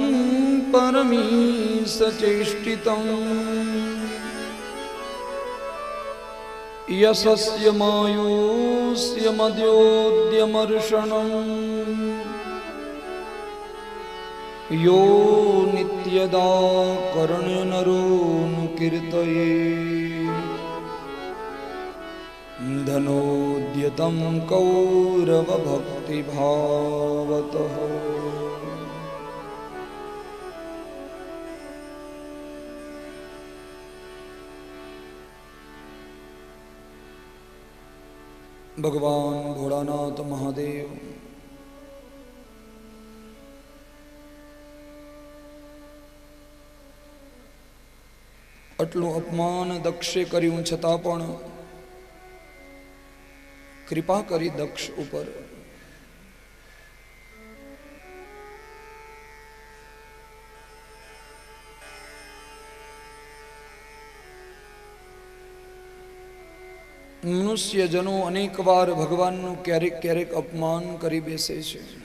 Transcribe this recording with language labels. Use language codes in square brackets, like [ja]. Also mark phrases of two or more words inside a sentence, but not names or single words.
[sa] परमीशचेष्टितं यशस्य मायुष्य मद्योद्यमर्षणम् यो नित्यदा कर्णनरोऽनुकीर्तये धनोद्यतं कौरवभक्तिभावतः। [gu] भगवान भोलानाथ महादेव આટલું અપમાન દક્ષે કર્યું છતાં પણ કૃપા કરી દક્ષ ઉપર. મનુષ્યજનો અનેક વાર ભગવાનનું ક્યારેક ક્યારેક અપમાન કરી બેસે છે.